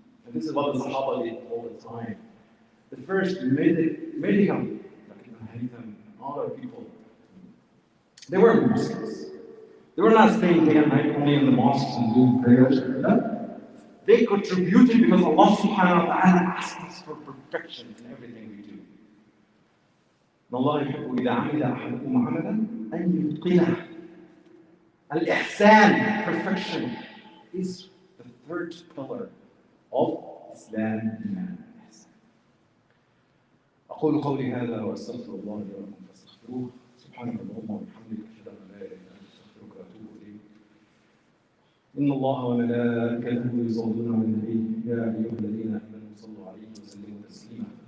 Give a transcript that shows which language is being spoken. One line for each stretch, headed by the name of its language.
English: And this is what the Sahaba did all the time. The first medical, like Ibn Haytham and other people, they were Muslims. They were not staying day and night only in the mosques and doing prayers. No. They contributed because Allah subhanahu wa ta'ala asked us for perfection in everything we do.
Arabic: Allah يحب إذا عمل أحدكم عملا أن يتقنه.
English: Al-Ihsan, perfection, is the third pillar of Islam. Iman.
Arabic: أقول قولي هذا وأستغفر الله لي ولكم فاستغفروه. سبحانك اللهم وبحمدك أشهد أن لا إله إلا أنت أستغفرك وأتوب إليك. إن الله وملائكته يصلون على النبي يا أيها الذين آمنوا صلوا عليه وسلموا تسليما.